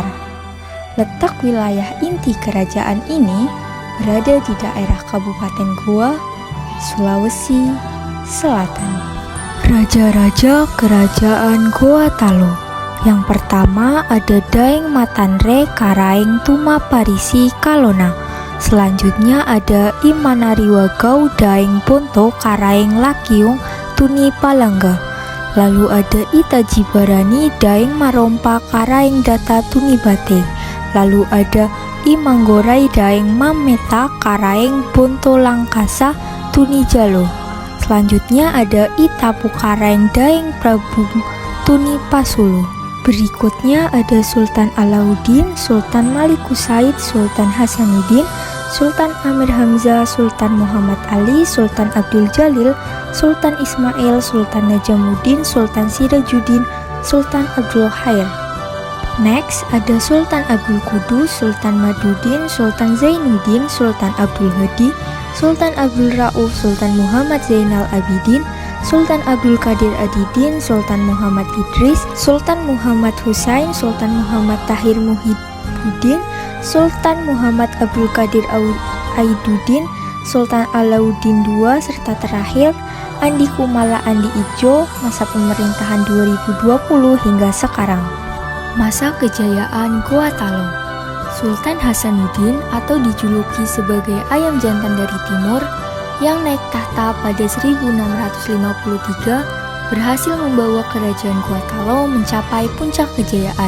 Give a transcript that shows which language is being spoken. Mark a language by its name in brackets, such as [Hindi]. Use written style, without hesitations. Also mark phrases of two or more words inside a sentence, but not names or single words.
[Indonesian] Letak wilayah inti kerajaan ini berada di daerah Kabupaten Goa, Sulawesi Selatan. Raja-raja Kerajaan Gua Talo. Yang pertama ada Daeng Matanre Karaeng Tuma Parisi Kalona. Selanjutnya ada Imanariwagau Daeng Ponto Karaeng Lakiung Tuni Palangga. Lalu ada Itaji Barani Daeng Marompa Karaeng Data Tuni Bate. Lalu ada Imanggorai Daeng Mameta Karaeng Bonto Langkasa Tuni Jalo. Selanjutnya ada Itapu Karaeng Daeng Prabu Tuni Pasulu. Berikutnya ada Sultan Alauddin, Sultan Malikus Said, Sultan Hasanuddin, Sultan Amir Hamzah, Sultan Muhammad Ali, Sultan Abdul Jalil, Sultan Ismail, Sultan Najamuddin, Sultan Sirajuddin, Sultan Abdul Khair. Next ada Sultan Abdul Qudus, Sultan Maduddin, Sultan Zainuddin, Sultan Abdul Hadi, Sultan Abdul Rauf, Sultan Muhammad Zainal Abidin, Sultan Abdul Qadir Adidin, Sultan Muhammad Idris, Sultan Muhammad Husain, Sultan Muhammad Tahir Muhibbuddin, Sultan Muhammad Abdul Qadir Aiduddin, Sultan Alauddin II, serta terakhir Andi Kumala Andi Ijo, masa pemerintahan 2020 hingga sekarang. Masa kejayaan Gua Talo. Sultan Hasanuddin atau dijuluki sebagai ayam jantan dari timur yang naik tahta pada 1653 berhasil membawa kerajaan Gua Talo mencapai puncak kejayaan.